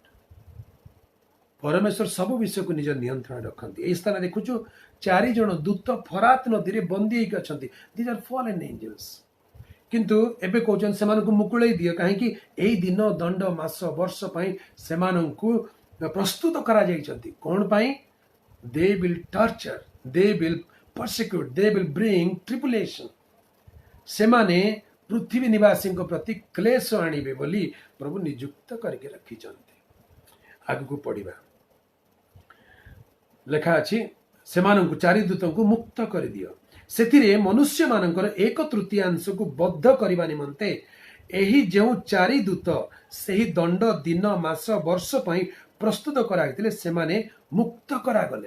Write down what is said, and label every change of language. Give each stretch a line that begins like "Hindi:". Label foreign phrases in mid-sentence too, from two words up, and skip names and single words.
Odia: ପରମେଶ୍ୱର ସବୁ ବିଷୟକୁ ନିଜ ନିୟନ୍ତ୍ରଣ ରଖନ୍ତି। ଏହି ସ୍ଥାନରେ ଦେଖୁଛୁ 4 ଜଣ ଦୂତ ଫରାତ ନଦୀରେ ବନ୍ଦୀ ହେଇକି ଅଛନ୍ତି।
English: these are fallen angels.
Odia: କିନ୍ତୁ ଏବେ କହୁଛନ୍ତି ସେମାନଙ୍କୁ ମୁକୁଳେଇ ଦିଅ। କାହିଁକି? ଏଇ ଦିନ, ଦଣ୍ଡ, ମାସ, ବର୍ଷ ପାଇଁ ସେମାନଙ୍କୁ ପ୍ରସ୍ତୁତ କରାଯାଇଛନ୍ତି। କ'ଣ ପାଇଁ?
English: they will torture, they will persecute, they will bring tribulation.
Odia: ସେମାନେ ପୃଥିବୀ ନିବାସୀଙ୍କ ପ୍ରତି କ୍ଲେଶ ଆଣିବେ ବୋଲି ପ୍ରଭୁ ନିଯୁକ୍ତ କରିକି ରଖିଛନ୍ତି। ଆଗକୁ ପଢିବା, ଲେଖା ଅଛି, ସେମାନଙ୍କୁ 4 ଦୂତଙ୍କୁ ମୁକ୍ତ କରିଦିଅ। ସେଥିରେ ମନୁଷ୍ୟମାନଙ୍କର 1/3 ବଦ୍ଧ କରିବା ନିମନ୍ତେ ଏହି ଯେଉଁ 4 ଦୂତ ସେହି ଦଣ୍ଡ, ଦିନ, ମାସ, ବର୍ଷ ପାଇଁ ପ୍ରସ୍ତୁତ କରାଯାଇଥିଲେ, ସେମାନେ ମୁକ୍ତ କରାଗଲେ।